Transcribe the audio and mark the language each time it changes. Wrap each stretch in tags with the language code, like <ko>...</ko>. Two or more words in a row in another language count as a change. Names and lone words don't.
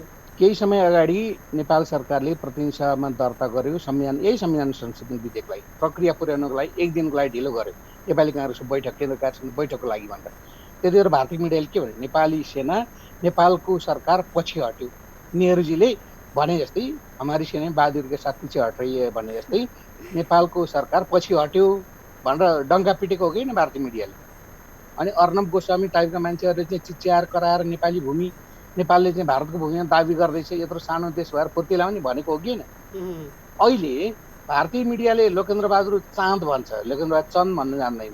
<ne>केही समय अगाडि नेपाल सरकारले प्रतिनिधि सभामा दर्ता गर्यो यही संविधान संशोधन विधेयकलाई प्रक्रिया पुर्याउनको लागि 1 दिनको लागि ढिलो गर्यो, नेपाली काङ्ग्रेसको बैठक, केन्द्र कार्यालयको बैठकको लागि भनेर। त्यतिखेर भारतीय मिडियाले के भने, नेपाली सेना नेपालको सरकार पछि हट्यो, नेहरूजीले भने जस्तै</ne> <hi>हमारी सेना बहादुर के साथ पछि हट रही है</hi> <ne>भने जस्तै नेपालको सरकार पछि हट्यो भनेर डङ्का पिटेको हो कि न भारतीय मिडियाले। अनि अर्णव गोस्वामी टाइपका मान्छेहरूले चाहिँ चिच्याएर कराएर नेपालले चाहिँ भारतको भूमिमा दाबी गर्दैछ, यत्रो सानो देश भएर फुर्ती लाउने भनेको हो कि होइन। अहिले भारतीय मिडियाले लोकेन्द्र बहादुर चाँद भन्छ, लोकेन्द्र बहादुर चन्द भन्न जान्दैन।</ne>